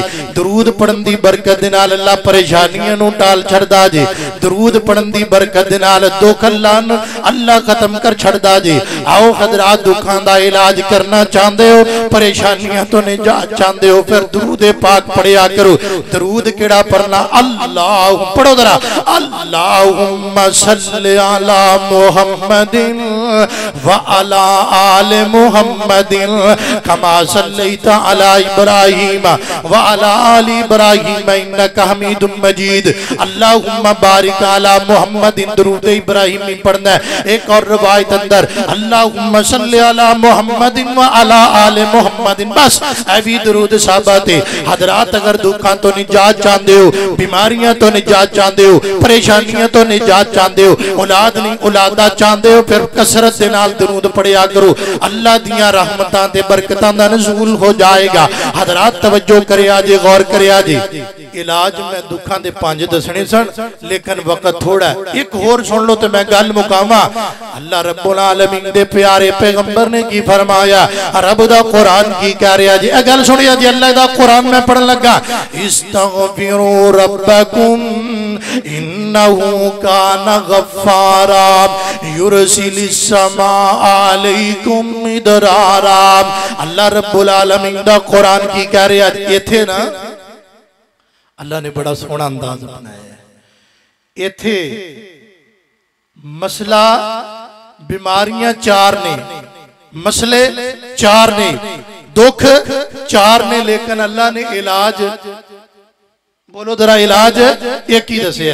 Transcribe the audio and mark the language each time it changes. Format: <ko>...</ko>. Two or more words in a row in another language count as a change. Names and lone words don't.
<pa>درود پڑھن دی برکت دے نال اللہ پریشانیاں نوں ٹال چھڈدا جے. درود پڑھن دی برکت دے نال دکھ اللہ ختم کر چھڈدا جے. آؤ حضرات دکھاں دا علاج کرنا چاہتے ہو، پریشانیاں تو نجات چاہتے ہو، فیر درود پاک پڑھیا کرو. درود کیہڑا پڑھنا? اللہ پڑھو ذرا,</pa> <ar>اللهم صل على محمد وعلى آل محمد كما صليت على إبراهيم وعلى آل إبراهيم إنك حميد مجيد. اللهم بارك على محمد</ar> <pa>درود ابراہیمی پڑھنا ہے. ایک اور روایت اندر</pa> <ar>اللهم صل على محمد وعلى آل محمد.</ar> <pa>بس اے بھی درود صاحبات حضرات اگر دکھوں تو نجات چاہتے ہو، بیماریاں تو نجات چاہتے ہو، پریشانیاں تو نجات چاہتے ہو، اولاد نہیں اولادا چاہتے ہو، فیر کثرت دے نال درود پڑھیا کرو. اللہ دیاں رحمتاں تے برکتاں دا نزول ہو جائے گا. حضرات توجہ کریا جے، غور کریا جے۔ علاج میں دکھاں دے 5 دسنے سن لیکن وقت تھوڑا، اک ہور سن لو تو میں گل مکاواں. اللہ رب العالمین دے پیارے پیغمبر نے کی فرمایا، رب دا قرآن کی کہہ رہا جی. اے گل سنیا جی، اللہ دا قرآن میں پڑھن لگا,</pa> <ar>استغفروا ربكم إنه كان غفارا يرسل السماء عليكم مدرارا.</ar> <pa>اللہ رب العالمین دا قرآن کی کہہ رہا ایتھے نا، اللہ نے بڑا سوہنا انداز بنایا. ایتھے مسئلہ بیماریاں 4 نے، مسئلے 4 نے، دکھ 4 نے، لیکن اللہ نے علاج بولو ذرا، علاج اک ہی دسیا.</pa>